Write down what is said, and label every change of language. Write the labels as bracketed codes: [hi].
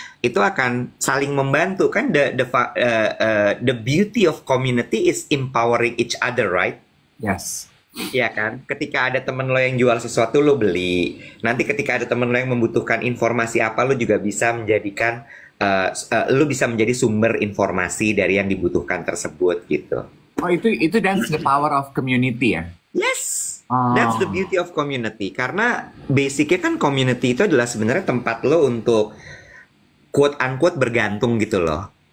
[id] Itu akan saling membantu kan. [en] The beauty of community is empowering each other, right? Yes. [id] Iya kan, ketika ada temen lo yang jual sesuatu lo beli. Nanti ketika ada temen lo yang membutuhkan informasi apa, lo juga bisa menjadikan lo bisa menjadi sumber informasi dari yang dibutuhkan tersebut gitu. [en] Oh itu that's the power of community ya? Yes, that's the beauty of community. [id] Karena basicnya kan community itu adalah sebenarnya tempat lo untuk quote unquote bergantung gitu loh.